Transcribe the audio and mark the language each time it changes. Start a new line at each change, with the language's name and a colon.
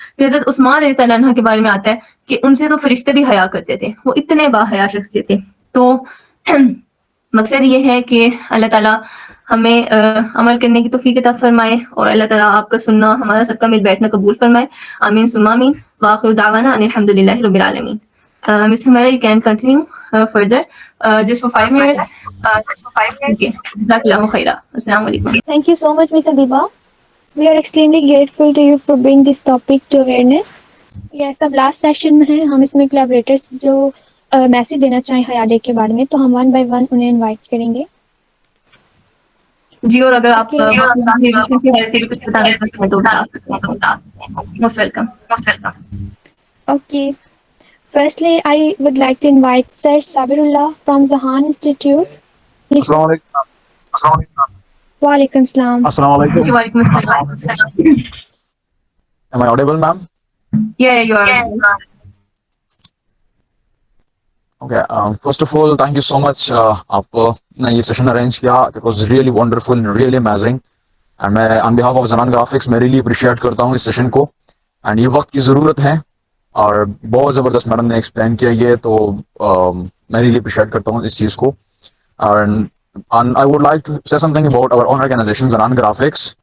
Urdu: پھر حضرت عثمان رضی اللہ عنہ کے بارے میں آتا ہے کہ ان سے تو فرشتے بھی حیا کرتے تھے, وہ اتنے باحیا شخصیت تھے. تو مقصد یہ ہے کہ اللہ تعالیٰ ہمیں عمل کرنے کی توفیق عطا فرمائے, اور اللہ تعالیٰ آپ کا سننا, ہمارا سب کا مل بیٹھنا قبول فرمائے, آمین ثم آمین.
Arabic: وآخر دعوانا ان الحمد للہ رب العالمین. Ms.
English: Humaira, you can continue further just for 5 minutes. Okay. Jazakallahu khaira. Assalamu alaikum. Thank you so much, Ms. Adiba. We are extremely grateful to you for bringing this topic to awareness.
Urdu: Yes, اب last session میں ہیں, ہم اس میں collaborators جو message دینا چاہیں حیا day کے بارے میں, تو ہم 1 by 1 انہیں انوائٹ کریں گے. جی, اور اگر آپ
English: Okay.
Urdu: کسی حیثیت سے کچھ بتانا چاہتے ہیں تو بتا سکتے ہیں.
English: Most welcome. Okay. Firstly, I would like to invite Sir Sabirullah from Zahan Institute.
Urdu: السلام علیکم. Walaikum salam. السلام علیکم. جی, وعلیکم السلام.
English: Am I audible, ma'am? Yeah, you are. Okay. First of all, thank you so much.
Urdu: آپ نے یہ session arrange کیا.
English: It was really wonderful and really amazing. And میں on behalf of Zanan Graphics میں really appreciate
Urdu: کرتا ہوں اس session کو. And یہ وقت کی ضرورت ہے اور بہت زبردست میڈم نے ایکسپلین کیا یہ, تو میں
English: really appreciate
Urdu: کرتا ہوں اس چیز کو.
English: And I would like to say something about our own organization, Zanan Graphics.